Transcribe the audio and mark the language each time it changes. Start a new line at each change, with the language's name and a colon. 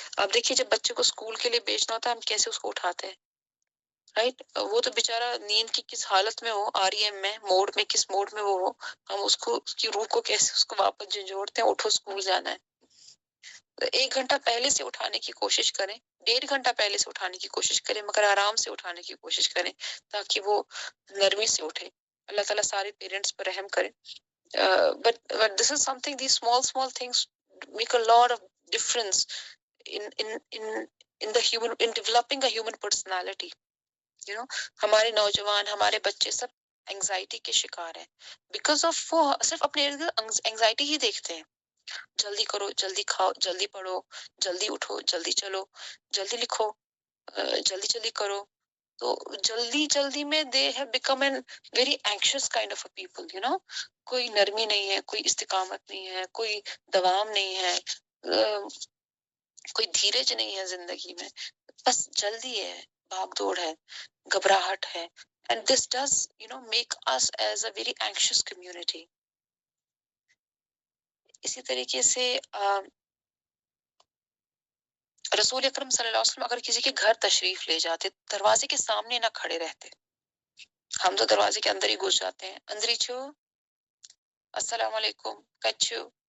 Urdu: اب دیکھیے جب بچے کو اسکول کے لیے بھیجنا ہوتا ہے ہم کیسے اس کو اٹھاتے ہیں، رائٹ؟ وہ تو بیچارہ نیند کی کس حالت میں ہو، REM میں موڈ میں، کس موڈ میں وہ ہو، ہم اس کو، اس کی روح کو کیسے اس کو واپس جھنجھوڑتے ہیں، اٹھو اسکول جانا ہے. 1 گھنٹہ پہلے سے اٹھانے کی کوشش کریں، 1.5 گھنٹہ پہلے سے اٹھانے کی کوشش کریں، مگر آرام سے اٹھانے کی کوشش کریں تاکہ وہ نرمی سے اٹھے. اللہ تعالیٰ سارے پیرنٹس پر رحم کرے.
English: But this is something, these small things make a lot of difference in the human, in developing a human personality.
Urdu: ہمارے نوجوان، ہمارے بچے سب انگزائٹی کے شکار ہیں
English: because of,
Urdu: وہ صرف اپنے انگزائٹی ہی دیکھتے ہیں. جلدی کرو، جلدی کھاؤ، جلدی پڑھو، جلدی اٹھو، جلدی چلو، جلدی لکھو، جلدی جلدی کرو. تو جلدی میں
English: They have become an very anxious kind of a people.
Urdu: کوئی نرمی نہیں ہے، کوئی استقامت نہیں ہے، کوئی دوام نہیں ہے، کوئی دھیرج نہیں ہے زندگی میں. بس جلدی ہے، بھاگ دوڑ ہے، گھبراہٹ ہے.
English: And this does, make us as a very anxious community.
Urdu: اسی طریقے سے رسول اکرم صلی اللہ علیہ وسلم اگر کسی کے گھر تشریف لے جاتے، دروازے کے سامنے نہ کھڑے رہتے. ہم تو دروازے کے اندر ہی گھس جاتے ہیں، اندر ہی چھو، السلام علیکم، کچو.